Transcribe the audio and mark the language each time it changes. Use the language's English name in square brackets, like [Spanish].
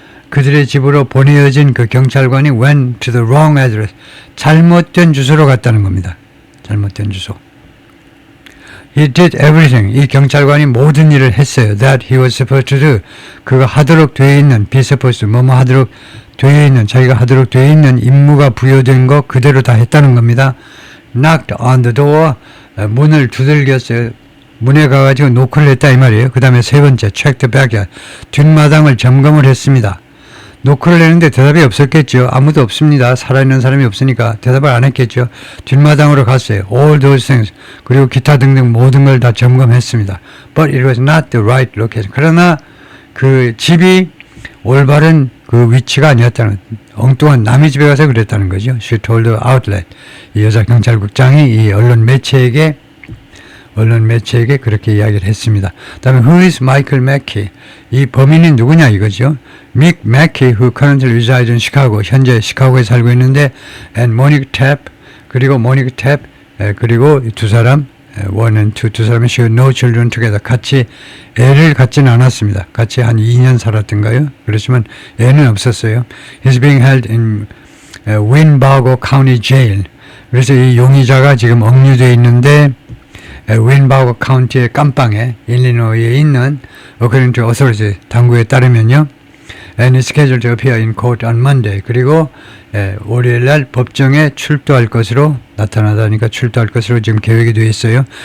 [Korean] 그들의 집으로 보내어진 그 경찰관이 went to the wrong address, 잘못된 주소로 갔다는 겁니다. 잘못된 주소. He did everything, 이 경찰관이 모든 일을 했어요. That he was supposed to do, 그가 하도록 되어 있는, be supposed to, 뭐뭐 하도록 되어 있는, 자기가 하도록 되어 있는 임무가 부여된 거 그대로 다 했다는 겁니다. Knocked on the door, 문을 두들겼어요. 문에 가가지고 노크를 했다 이 말이에요. 그 다음에 세 번째, check the backyard, 뒷마당을 점검을 했습니다. 노크를 했는데 대답이 없었겠죠. 아무도 없습니다. 살아있는 사람이 없으니까 대답을 안 했겠죠. 뒷마당으로 갔어요. All those things, 그리고 기타 등등 모든 걸 다 점검했습니다. [English] But it was not the right location. [Korean] 그러나 그 집이 올바른 그 위치가 아니었다는, 엉뚱한 남의 집에 가서 그랬다는 거죠. She told the outlet, 이 여자 경찰국장이 이 언론 매체에게 그렇게 이야기를 했습니다. [English] 다음에 who is Michael Mackey? [Korean] 이 범인이 누구냐 이거죠. [English] Mick Mackey, who currently resides in Chicago, 현재 시카고에 살고 있는데, and Monique Tapp, 그리고 Monique Tapp, 그리고 두 사람, one and two, 두 사람이 she had no children together, 같이 애를 갖지는 않았습니다. [Korean] 같이 한 2년 살았던가요? 그렇지만 애는 없었어요. [English] He's being held in Winnebago County Jail. [Korean] 그래서 이 용의자가 지금 억류되어 있는데 윈바고 카운티의 깜빵에 일리노이에 있는 according to authorities, 당국에 따르면요, and is scheduled to appear in court on Monday, 그리고 월요일 날 법정에 출두할 것으로 나타나다니까 출두할 것으로 지금 계획이 되어 있어요.